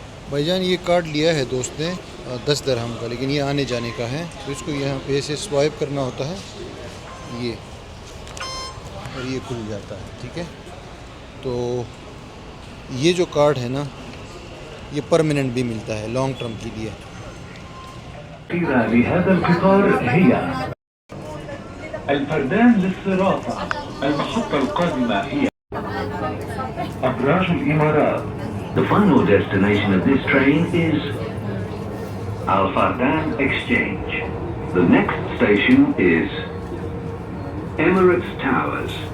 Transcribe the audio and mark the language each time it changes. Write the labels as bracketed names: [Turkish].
[Hindi] भाईजान ये कार्ड लिया है दोस्त ने 10 दिरहम का, लेकिन ये आने जाने का है, तो इसको यहाँ पे ऐसे स्वाइप करना होता है ये, और ये खुल जाता है। ठीक है, तो ये जो कार्ड है ना, ये परमानेंट भी मिलता है लॉन्ग टर्म के लिए। [Arabic] لهذا القطار هي الفردان للصرافة. المحطة القادمة هي أبراج الإمارات. [English] The final destination of this train is Al Fardan Exchange. The next station is Emirates Towers.